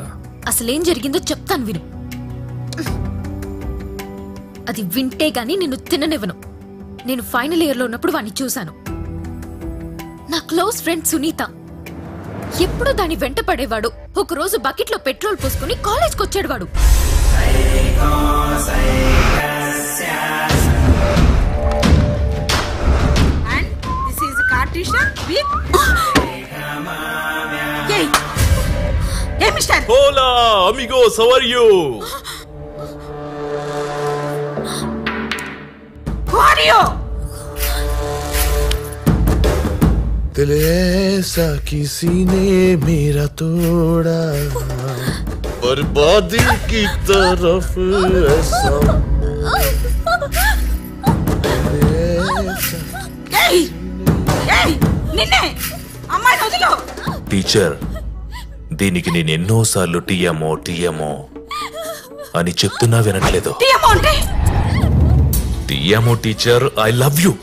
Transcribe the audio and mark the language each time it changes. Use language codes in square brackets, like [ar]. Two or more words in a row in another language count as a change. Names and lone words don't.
[te] అసలేం జరిగిందో చెప్తాను విను. అది వింటే గాని నిన్ను తిననివ్వను. నేను [en] final year [te] లో ఉన్నప్పుడు వాడిని చూశాను. నా [en] close friend [te] సునీత. ఎప్పుడూ దాని వెంట పడేవాడు. ఒకరోజు బకెట్ లో పెట్రోల్ పోసుకుని కాలేజ్కి వచ్చాడు వాడు. [es] Hola, amigos, [en] how are you? Who are you? [hi] दिल ऐसा किसी ने मेरा तोड़ा, बर्बादी की तरफ ऐसा [te] నిన్నే అమ్మాయి వదిలో. టీచర్, దీనికి నేను ఎన్నోసార్లు టీఎంఓ టీఎంఓ అని చెప్తున్నా వినట్లేదు. [en] TMO teacher, I love you.